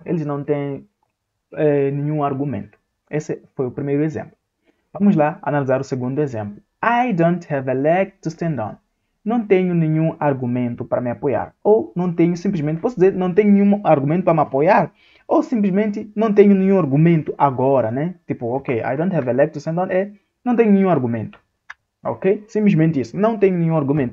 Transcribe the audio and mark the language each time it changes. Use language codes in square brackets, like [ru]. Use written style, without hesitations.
[pt] Eles não têm nenhum argumento. Esse foi o primeiro exemplo. Vamos lá analisar o segundo exemplo. [en] I don't have a leg to stand on. [pt] Não tenho nenhum argumento para me apoiar. Ou não tenho simplesmente, posso dizer, não tenho nenhum argumento para me apoiar. Ou simplesmente não tenho nenhum argumento agora, né? Tipo, ok, [en] I don't have a leg to stand on [pt] é não tenho nenhum argumento. Ok? Simplesmente isso. Não tenho nenhum argumento.